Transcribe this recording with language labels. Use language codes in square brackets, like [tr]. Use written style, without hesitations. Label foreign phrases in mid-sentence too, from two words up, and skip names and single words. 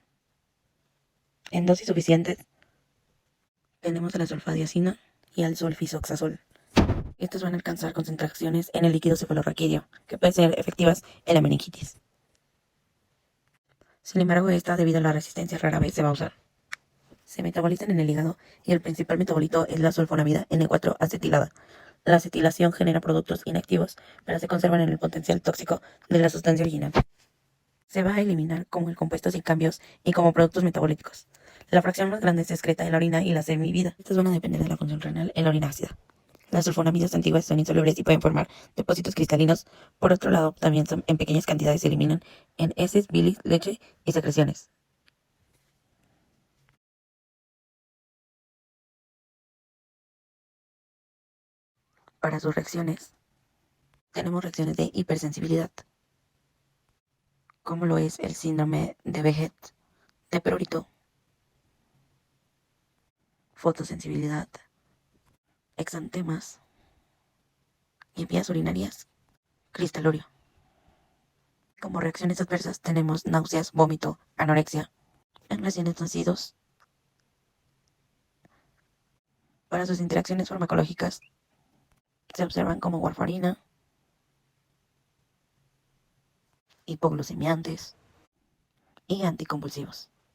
[es] En dosis suficientes, tenemos a la sulfadiazina y al sulfisoxazol. Estos van a alcanzar concentraciones en el líquido cefalorraquídeo, que pueden ser efectivas en la meningitis. Sin embargo, esta, debido a la resistencia, rara vez se va a usar. Se metabolizan en el hígado y el principal metabolito es la sulfonamida N4-acetilada. La acetilación genera productos inactivos, pero se conservan en el potencial tóxico de la sustancia original. Se va a eliminar como el compuesto sin cambios y como productos metabólicos. La fracción más grande se excreta en la orina y la semivida. Estas van a depender de la función renal en la orina ácida. Las sulfonamidas antiguas son insolubles y pueden formar depósitos cristalinos. Por otro lado, también en pequeñas cantidades se eliminan en heces, bilis, leche y secreciones. Para sus reacciones, tenemos reacciones de hipersensibilidad, como lo es el síndrome de Behet, de prurito, fotosensibilidad, exantemas y vías urinarias, cristalorio. Como reacciones adversas tenemos náuseas, vómito, anorexia en recién nacidos. Para sus interacciones farmacológicas se observan como warfarina, hipoglucemiantes y anticonvulsivos.